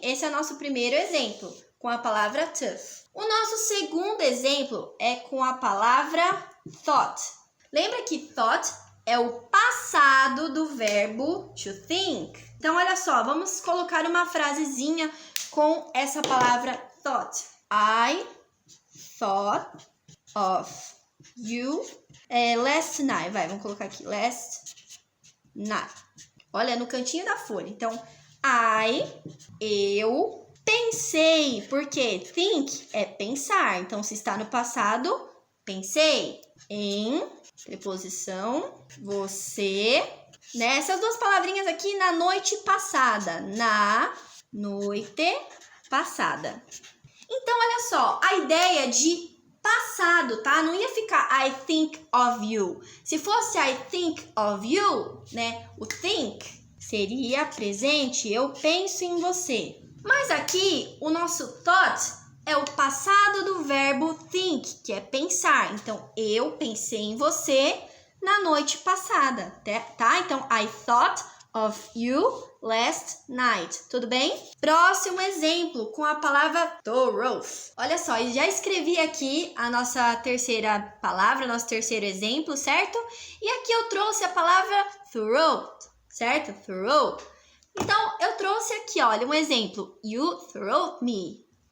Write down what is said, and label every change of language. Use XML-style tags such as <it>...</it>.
<pt>Esse é o nosso primeiro exemplo, com a palavra tough. O nosso segundo exemplo é com a palavra thought. Lembra que thought é o passado do verbo to think. Então, olha só, vamos colocar uma frasezinha com essa palavra thought.</pt> <en>I thought of you last night.</en> <pt>Vamos colocar aqui,</pt> <en>last night.</en> <pt>Olha, no cantinho da folha. Então, eu pensei, porque think é pensar. Então, se está no passado, pensei em preposição você, né? Essas duas palavrinhas aqui na noite passada. Na noite passada. Então, olha só, a ideia de passado, tá? Não ia ficar</pt> <en>I think of you.</en> <pt>Se fosse</pt> <en>I think of you,</en> <pt>né? O think seria presente, eu penso em você. Mas aqui, o nosso thought é o passado do verbo think, que é pensar. Então, eu pensei em você na noite passada, tá? Então,</pt> <en>I thought of you last night.</en> <pt>Tudo bem? Próximo exemplo, com a palavra thorough. Olha só, eu já escrevi aqui a nossa terceira palavra, nosso terceiro exemplo, certo? E aqui eu trouxe a palavra thorough, certo? Thorough. Então, eu trouxe aqui, olha, um exemplo.</pt> <en>You throw me.</en>